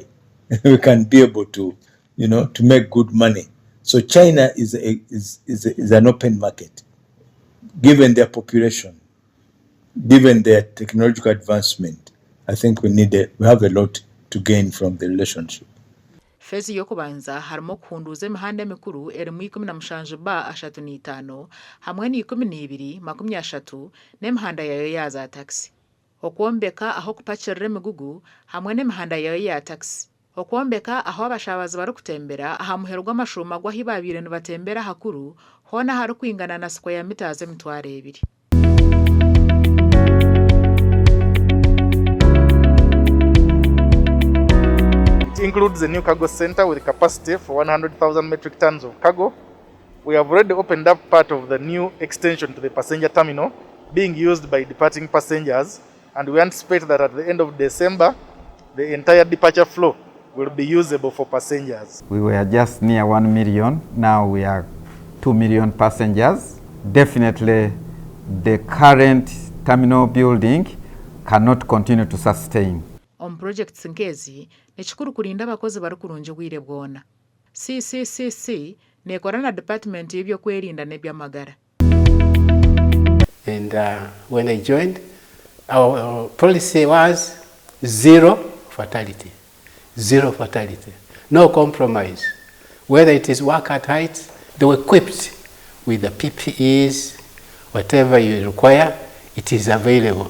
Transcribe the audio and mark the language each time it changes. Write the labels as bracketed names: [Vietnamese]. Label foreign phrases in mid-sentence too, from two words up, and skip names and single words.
[English] We can be able to, to make good money. So China is an open market, given their population, given their technological advancement. I think we have a lot to gain from the relationship. [Nyankole] Fezi yokubanza harimo kuhunduza emihanda emikuru erimu 17B35 hamwe ni 12-30 n'emihanda yayo ya za taxi. Okwombeka aho kupakirira emigugu hamwe n'emihanda yayo ya taxi. Okwombeka aho abashabazi barikutembera aha muhero gw'amashuma gwahi babire nibatembera hakuru hona hari kwingana na [English] square meters [Nyankole] 2,000. [English] It includes a new cargo center with a capacity for 100,000 metric tons of cargo. We have already opened up part of the new extension to the passenger terminal being used by departing passengers, and we anticipate that at the end of December, the entire departure flow will be usable for passengers. We were just near 1 million, now we are 2 million passengers. Definitely the current terminal building cannot continue to sustain. [Nyankole] Projects nkezi nechikuru kulinda abakozi barikurunje bwire bwona. CCCC nekora na department y'ebyokwerinda n'ebyamagara. [English] And when I joined, our policy was zero fatality. Zero fatality. No compromise. Whether it is work at height, they were equipped with the PPEs, whatever you require, it is available.